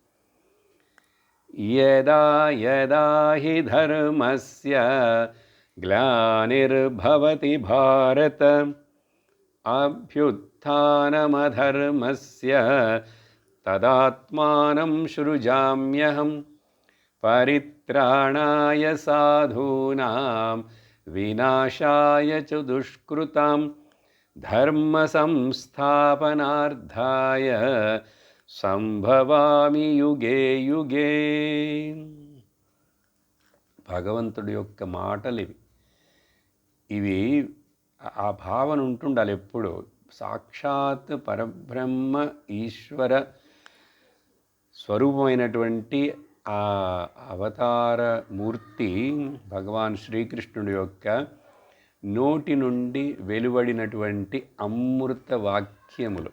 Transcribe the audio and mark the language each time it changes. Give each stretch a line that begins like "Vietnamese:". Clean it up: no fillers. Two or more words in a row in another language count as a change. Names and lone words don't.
Sanskrit: యదా యదా హి ధర్మస్య గ్లానిర్భవతి భారత అభ్యుత్థానమధర్మస్య తదాత్మానం సృజామ్యహం పరిత్రాణాయ సాధూనాం వినాశాయ చ దుష్కృతాం ధర్మ సంస్థాపనార్థాయ సంభవామి యుగే యుగే.
Telugu: భగవంతుడి యొక్క మాటలు ఇవి. ఆ భావన ఉంటుండాలి ఎప్పుడు. సాక్షాత్ పరబ్రహ్మ ఈశ్వర స్వరూపమైనటువంటి ఆ అవతార మూర్తి భగవాన్ శ్రీకృష్ణుడి యొక్క నోటి నుండి వెలువడినటువంటి అమృత వాక్యములు.